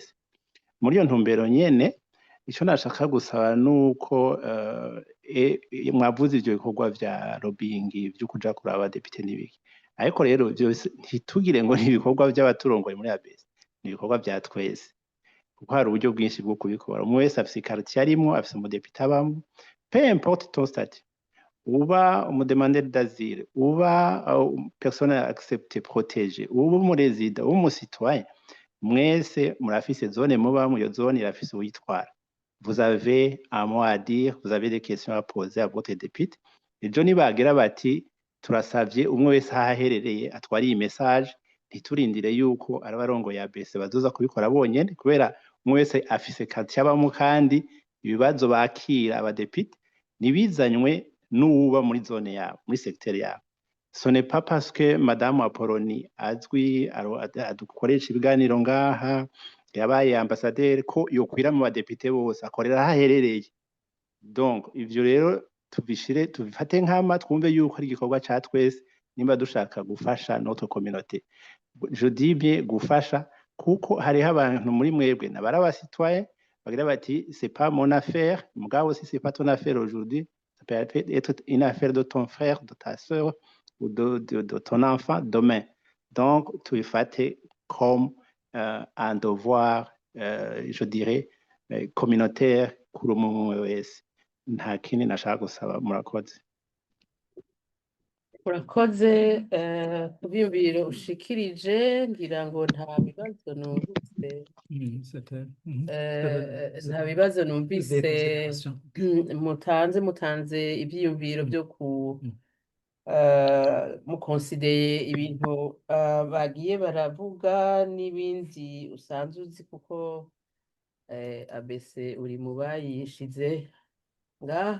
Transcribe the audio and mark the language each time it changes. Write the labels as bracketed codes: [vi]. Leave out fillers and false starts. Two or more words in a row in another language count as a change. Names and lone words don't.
[rn] Muri iyo ntumbero nyene ico nashaka gusaba nuko mwavuze ivyo bikorwa vya lobbying vyo kuja kuraba abadepite n'ibiki ariko rero byose ntitugire ngo ni ibikorwa by'abaturongoye muri ABC ni ibikorwa vya twese kuko hari uburyo bwinshi bwo kubikora umwe wese afise quartier arimwo afise umudepite abamwo [fr] peu importe ton statut [rn] uba umudemandeur d'asile uba [fr] personne acceptée protégée [rn] uba umurezida uba umusitoyen mwese murafise zone mubamwo iyo zone irafise uyitwara. [fr] Vous avez un mot à dire, vous avez des questions à poser à votre député. [rn] Ejo nibagira bati turasavye umwe wese ahaherereye atwara iyi message ntiturindire yuko arabarongo ya ABC bazoza kubikora bonyene kubera umwe wese afise quartier abamwo kandi ibibazo bakira abadepite nibizanywe n'uba muri zone yabo muri secteur yabo. [fr] Ce n'est pas parce que [rn] Madame Apollonie azwi adukoresha ibiganiro ngaha yabaye ambassadeur ko yokwira mu badepite bose akorera ahaherereye. Donc ivyo rero tubifate nk'ama twumve yuko ari igikorwa ca twese nimba dushaka gufasha [fr] notre communauté. Je dis bien [rn] gufasha kuko hariho abantu muri mwebwe nabari abasitoyen bagira bati [fr] c'est pas mon affaire mugabo si c'est pas ton affaire aujourd'hui ça peut être une affaire de ton frère de ta sœur ou de ton enfant demain. [rn] Donc tubifate [fr] comme un devoir je dirais communautaire [rn] kuri umwe wese. Nta kindi nashaka gusaba murakoze. Urakoze kubyumviro ushikirije ngira ngo nta bibazo numvise nta bibazo numvise mutanze ibyiyumviro byo mukonsideye ibintu bagiye baravuga n'ibindi usanzwe uzi kuko ABC uri mu bayishize ngaha.